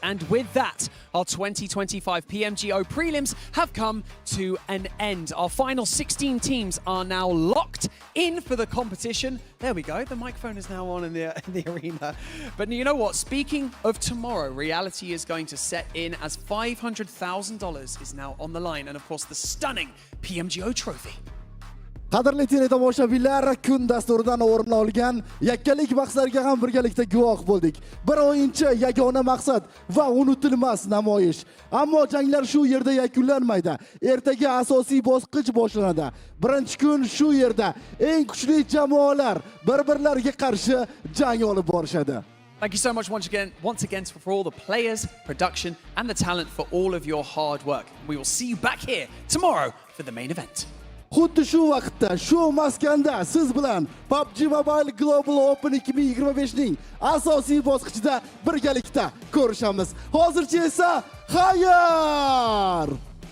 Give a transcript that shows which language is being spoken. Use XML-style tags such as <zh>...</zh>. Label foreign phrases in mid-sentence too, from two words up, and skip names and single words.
<en>And with that, our 2025 PMGO Prelims have come to an end. Our final 16 teams are now locked in for the competition. There we go. The microphone is now on in the arena. But you know what? Speaking of tomorrow, reality is going to set in as $500,000 is now on the line. And of course, the stunning PMGO trophy.</en> <uz>Qadrli tomoshabinlar, kun dasturidan o'rin olgan yakkalik bahslariga ham birgalikda guvoh bo'ldik. Bir o'yinchi, yagona maqsad va unutilmas namoyish. Ammo janglar shu yerda yakunlanmaydi. Ertaga asosiy bosqich boshlanadi. Birinchi kun shu yerda eng kuchli jamoalar bir-birlariga qarshi jang olib borishadi.</uz> <en>Thank you so much once again for all the players, production, and the talent for all of your hard work. We will see you back here tomorrow for the main event.</en> <uz>Xuddi shu vaqtda, shu maskanda siz bilan PUBG Mobile Global Open 2025 ning asosiy bosqichida birgalikda ko'rishamiz. Hozircha esa xayr!</uz>